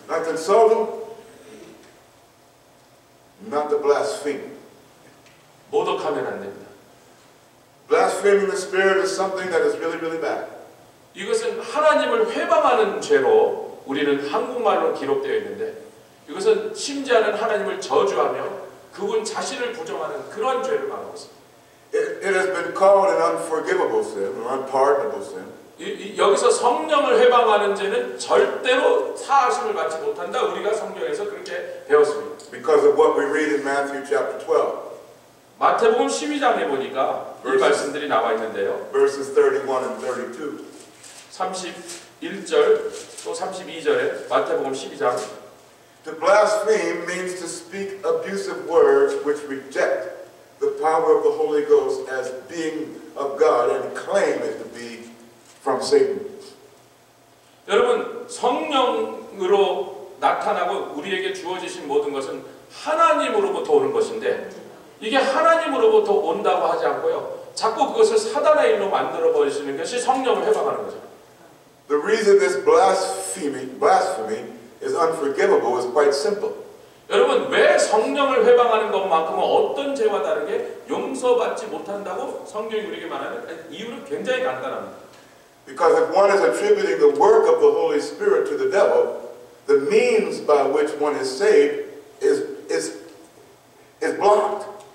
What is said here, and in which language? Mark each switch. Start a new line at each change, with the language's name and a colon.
English: not to insult him, not to blaspheme.
Korean: 모독하면 안 됩니다.
English: Blaspheming the Spirit is something that is really, really bad.
Korean: 이것은 하나님을 회방하는 죄로 우리는 한국말로 기록되어 있는데 이것은 심지어는 하나님을 저주하며 그분 자신을 부정하는 그런 죄를 말하고 있습니다.
English: It has been called an unforgivable sin, or unpardonable sin.
Korean: 여기서 성령을 회방하는 죄는 절대로 사하심을 받지 못한다. 우리가 성경에서 그렇게 배웠습니다.
English: Because of what we read in Matthew chapter 12.
Korean: 마태복음 12장에 보니까 이 말씀들이 나와 있는데요.
English: Verses 31 and 32.
Korean: 31절 또 32절에 마태복음 12장
English: To blaspheme means to speak abusive words which reject the power of the Holy Ghost as being of God and claim it to be from Satan.
Korean: 여러분, 성령으로 나타나고 우리에게 주어지신 모든 것은 하나님으로부터 오는 것인데 이게 하나님으로부터 온다고 하지 않고요. 자꾸 그것을 사단의 일로 만들어 버리시는 것이 성령을 회방하는 거죠.
English: The reason this blasphemy is unforgivable is quite simple.
Korean: 여러분, 왜 성령을 회방하는 것만큼은 어떤 죄와 다르게 용서받지 못한다고 성경이 우리에게 말하는 이유는 굉장히 간단합니다.
English: Because if one is attributing the work of the Holy Spirit to the devil, the means by which one is saved is blocked.